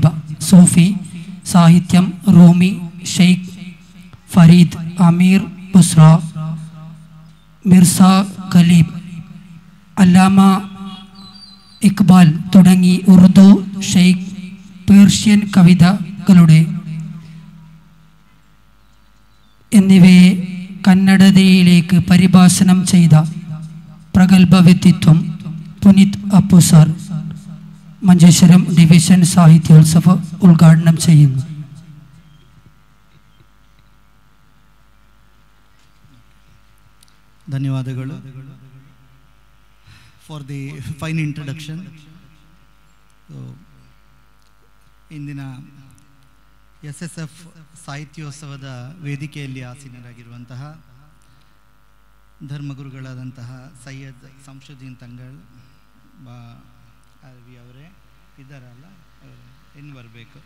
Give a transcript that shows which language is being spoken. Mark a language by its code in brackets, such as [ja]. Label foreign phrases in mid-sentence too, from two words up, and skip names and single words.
[ml] സൂഫി സാഹിത്യം റൂമി, ഷെയ്ഖ് ഫരീദ്, അമീർ ബുസ്ര, മിർസ ഖലീബ്, അല്ലാമ ഇക്ബാൽ തുടങ്ങി ഉറുദു, ഷെയ്ഖ്, പേർഷ്യൻ കവിതകളുടെ എന്നിവയെ കന്നഡതയിലേക്ക് പരിഭാഷണം ചെയ്ത പ്രഗത്ഭ വ്യക്തിത്വം പുനീത് അപ്പു സാർ മഞ്ചേശ്വരം ഡിവിഷൻ സാഹിത്യോത്സവ ഉദ്ഘാടനം ചെയ്യുന്നു. [en] ಧನ್ಯವಾದಗಳು for the fine introduction. [kn] ಇಂದಿನ SSF ಸಾಹಿತ್ಯೋತ್ಸವದ ವೇದಿಕೆಯಲ್ಲಿ ಆಸೀನರಾಗಿರುವಂತಹ ಧರ್ಮಗುರುಗಳಾದಂತಹ ಸೈಯದ್ ಸಂಶುದ್ದೀನ್ ತಂಗಳ್ ಅಲ್ವಿ ಅವರೇ ಇದ್ದಾರಲ್ಲ, ಇನ್ನು ಬರಬೇಕು.